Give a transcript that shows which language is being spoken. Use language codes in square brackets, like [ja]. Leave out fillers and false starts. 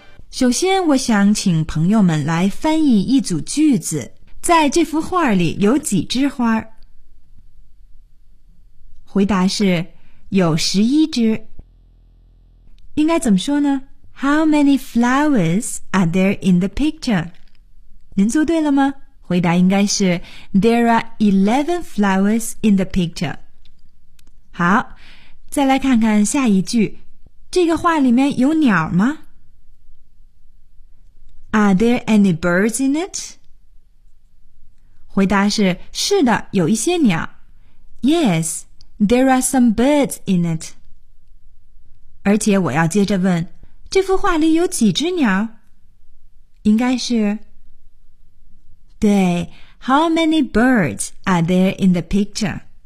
[zh] 首先，我想请朋友们来翻译一组句子，在这幅画里有几枝花？回答是，有11枝。应该怎么说呢？ [en] How many flowers are there in the picture? [zh] 您做对了吗？回答应该是 [en] There are 11 flowers in the picture. [zh] 好，再来看看下一句，这个画里面有鸟吗？ [en] Are there any birds in it? [zh] 回答是，是的，有一些鸟。 [en] Yes, there are some birds in it. [zh] 而且我要接着问，这幅画里有几只鸟？应该是，对， [en] How many birds are there in the picture?